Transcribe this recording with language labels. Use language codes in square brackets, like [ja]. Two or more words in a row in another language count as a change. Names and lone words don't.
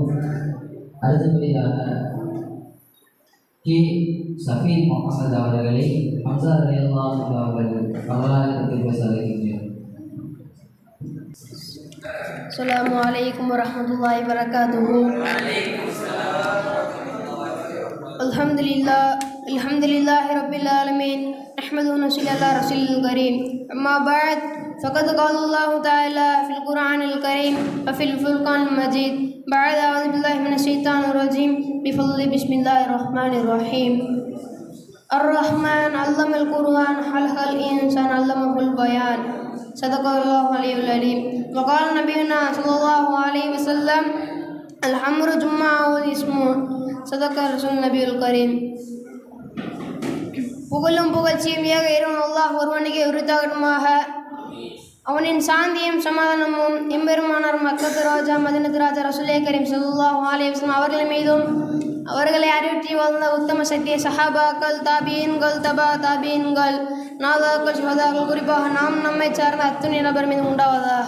[ta] அடுத்தபடியாக கே சஃபீர் முகமது அவர்களை ஹம்சா [ar] رضي الله عنه [ta] அவர்கள் வரலாறு பேச அழைக்கின்றனர். [ar] السلام عليكم ورحمة الله وبركاته. الحمد لله رب العالمين. نحمده و نصلي على رسوله الكريم. أما بعد فقد قال الله تعالى في القرآن الكريم وفي الفرقان المجيد بعد أعوذ بالله من الشيطان الرجيم بفضل بسم الله الرحمن الرحيم. الرحمن علم القرآن خلق الإنسان علمه البيان صدق الله العلي العليم. وقال نبينا صلى الله عليه وسلم الأمر جمعه اسمه صدق رسول النبي الكريم. [ta] புகழும் புகழ்ச்சியும் ஏக இறைவன் அல்லாஹ் ஒருவனுக்கே உரித்தாகட்டுமாக. அவனின் சாந்தியும் சமாதானமும் எம்பெருமானார் மக்கத்து ராஜா மதீனத்து ராஜா [ur] رسولِ کریم [ar] صلى الله عليه وسلم [ta] அவர்கள் மீதும் அவர்களை அறிவுற்றி வாழ்ந்த உத்தம சத்திய சஹாபாக்கள், தாபீன்கள், தபா தாபீன்கள், நாதாக்கள், சுஹதாக்கள், குறிப்பாக நாம் நம்மை சார்ந்த அத்துணை நபர் மீது உண்டாவதாக.